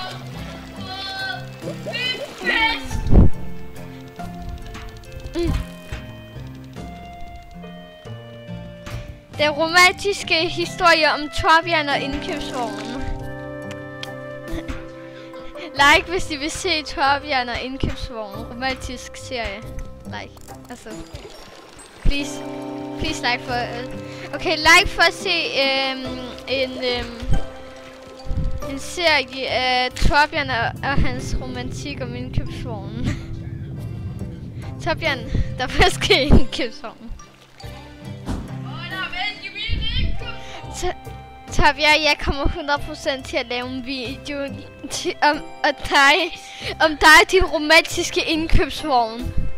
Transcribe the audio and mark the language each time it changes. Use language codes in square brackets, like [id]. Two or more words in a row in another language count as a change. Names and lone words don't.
[da] Den romantiske historie om Torbjørn og indkøbsvognen. Like, hvis I vil se Torbjørn og indkøbsvognen. Romantisk serie. Like. Altså. [en] Please like for... [da] Okay, like for at se en serie af Torbjørn og hans romantik om indkøbsvognen. Torbjørn, der var måske indkøbsvognen. Torbjørn, jeg kommer 100% til at lave en video om dig og din romantiske indkøbsvogn.